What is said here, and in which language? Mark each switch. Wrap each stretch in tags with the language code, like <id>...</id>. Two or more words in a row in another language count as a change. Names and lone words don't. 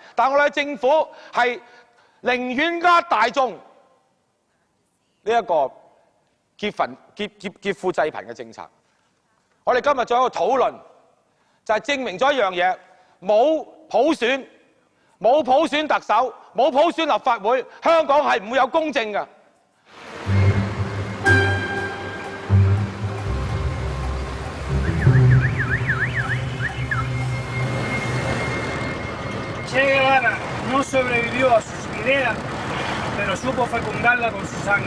<yue>但我哋政府係寧願呃大眾呢一個劫富濟貧嘅政策。我哋今日做一個討論，就係證明咗一樣嘢：冇普選。冇普選特首，冇普選立法會，香港係唔會有公正嘅。</yue> <es>Che Guevara no sobrevivió a sus ideas, pero supo fecundarla con su sangre.</es>